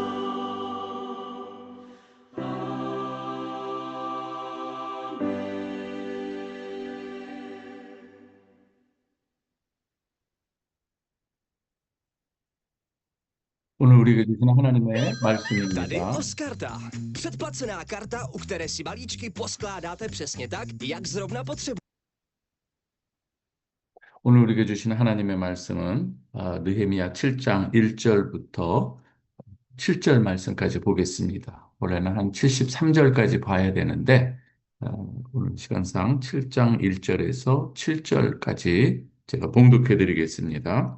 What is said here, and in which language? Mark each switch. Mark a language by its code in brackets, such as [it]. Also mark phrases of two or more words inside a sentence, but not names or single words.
[ko] 오늘 우리에게 주신 하나님의 [cs] Tady [ko] 말씀입니다. [cs] Oskarta. Předplacená karta, u které si balíčky poskládáte přesně tak, jak zrovna potřebujete. [ko] 오늘 우리에게 주신 하나님의 말씀은 느헤미야 7장 1절부터 7절 말씀까지 보겠습니다. 원래는 한 73절까지 봐야 되는데 오늘 시간상 7장 1절에서 7절까지 제가 봉독해 드리겠습니다.